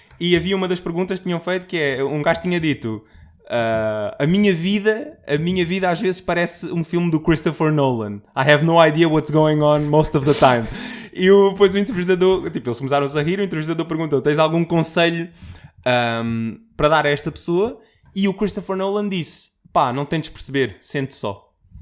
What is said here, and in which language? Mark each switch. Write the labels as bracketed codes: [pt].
[pt] E havia uma das perguntas que tinham feito que é, um gajo tinha dito a minha vida às vezes parece um filme do Christopher Nolan. [en] I have no idea what's going on most of the time. [pt] E depois o entrevistador, tipo, eles começaram-se a rir, o entrevistador perguntou: tens algum conselho para dar a esta pessoa? E o Christopher Nolan disse: pá, não tentes perceber, sente só.